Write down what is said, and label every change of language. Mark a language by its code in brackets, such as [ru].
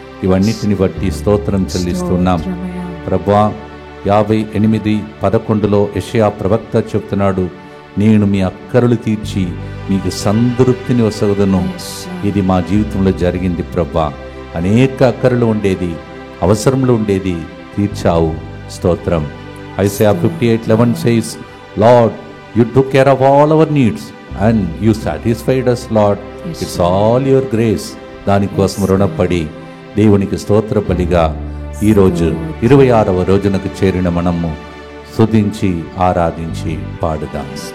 [te] ఇవన్నిటిని బట్టి స్తోత్రం చెల్లిస్తున్నాం. ప్రభువా, 58:11 యెషయా ప్రవక్త చెప్తున్నాడు, నేను మీ అక్కరలు తీర్చి మీకు సంతృప్తిని వసగుదను. ఇది మా జీవితంలో జరిగింది ప్రభువా. అనేక అక్కరలు ఉండేది, అవసరములు ఉండేది, తీర్చావు. స్తోత్రం. [en] Isaiah 58:11 says, Lord, you took care of all our needs and you satisfied us, Lord. It's all your grace. [te] దానికోసం రుణపడి దేవునికి స్తోత్ర బలిగా ఈరోజు 26వ రోజునకు చేరిన మనము స్తుతించి ఆరాధించి పాడుదాం.